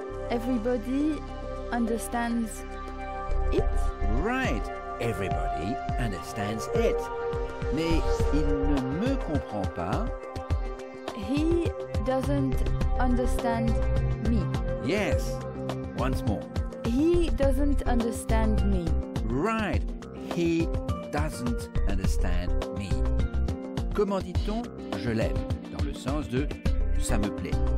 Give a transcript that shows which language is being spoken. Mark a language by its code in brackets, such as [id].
[en] Everybody understands it. Right. Everybody understands it. [fr] Mais il ne me comprend pas. [en] He doesn't understand me. Yes. Once more. He doesn't understand me. Right. He doesn't understand me. [fr] Comment dit-on je l'aime? Dans le sens de ça me plaît.